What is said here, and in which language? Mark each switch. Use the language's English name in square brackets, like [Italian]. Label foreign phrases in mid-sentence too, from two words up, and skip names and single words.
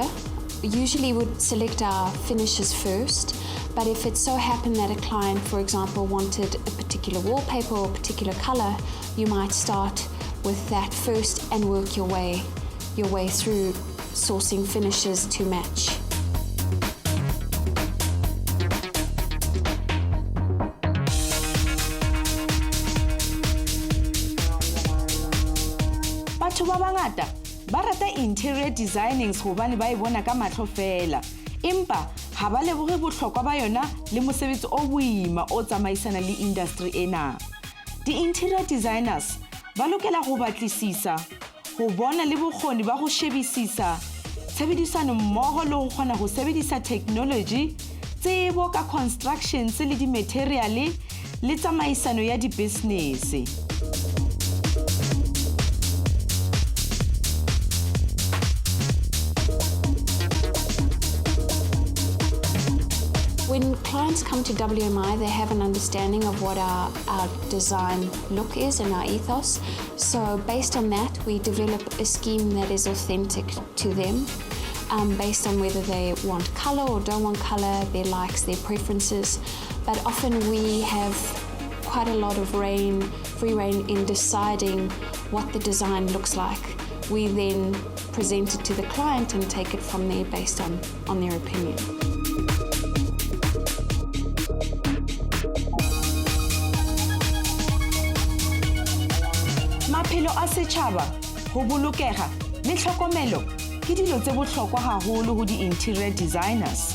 [English] Usually would select our finishes first, but if it so happened that a client, for example, wanted a particular wallpaper or a particular color, you might start with that first and work your way through sourcing finishes to match. [Southern Sotho] Batho ba bangata ba rata [English] interior designing [Southern Sotho] hobane ba e bona ka mahlo fela, empa ha ba leboge bohlokwa ba yona le mosebetsi o boima o tsamaisana le industry ena. Di- [English] interior designers [Southern Sotho] ba lokela go batlisisa, go bona le bokgoni ba go shebisisa, tshebedisano mmogo le go kgona go sebedisa technology, tsebo ka constructions le di-material le tsamaisano ya di-business. [English] When clients come to WMI, they have an understanding of what our design look is and our ethos. So based on that, we develop a scheme that is authentic to them, based on whether they want color or don't want color, their likes, their preferences. But often we have quite a lot of free reign in deciding what the design looks like. We then present it to the client and take it from there based on their opinion. [Southern Sotho] Maphelo a setšhaba, go bolokega le tlhokomelo ke dilo tse bohlokwa haholo go di- [English] interior designers.